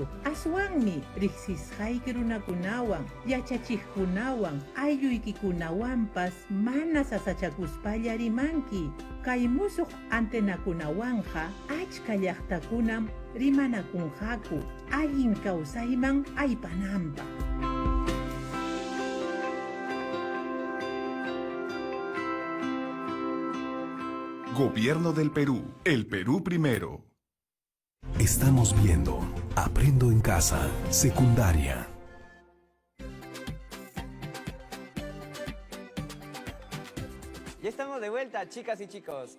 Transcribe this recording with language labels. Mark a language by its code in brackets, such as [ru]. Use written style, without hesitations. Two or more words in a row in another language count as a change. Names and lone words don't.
[qu] Aswanmi riqsisqayki runakunawan, yachachiqkunawan, aylluykikunawampas mana sasachakuspalla rimanki. Kay musuq antenakunawanja achka llaqtakunam rimanakunqaku allin kawsayman aypananpaq. [es] Gobierno del Perú. El Perú primero. Estamos viendo Aprendo en Casa, secundaria. Ya estamos de vuelta, chicas y chicos.